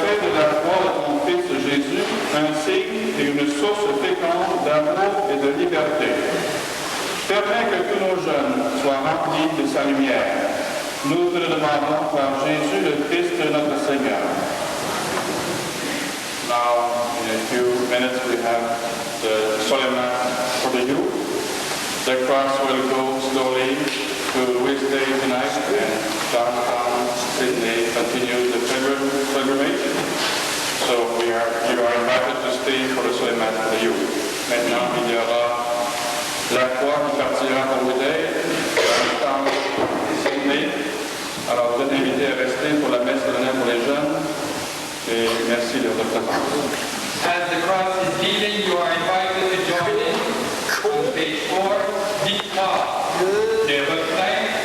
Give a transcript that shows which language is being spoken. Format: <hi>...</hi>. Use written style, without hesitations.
<fr>un signe et une source féconde d'amour et de liberté. Permets que tous nos jeunes soient remplis de sa lumière. Nous te le demandons par Jésus le Christ notre Seigneur.</fr> <en>Now, in a few minutes, we have the solemn mass for the youth. The cross will go slowly to Wednesday tonight, and downtown Sydney continues the pilgrimage. So you are invited to stay for the solemn mass for the youth.</en> <fr>Maintenant, il y aura la croix qui partira pour Wednesday, downtown Sydney. Alors, vous êtes invités à rester pour la messe solennelle pour les jeunes. Et merci de votre présence.</fr> <en>As the cross is leaving, you are invited to join in on page 4, Victoire. Des retraits</en>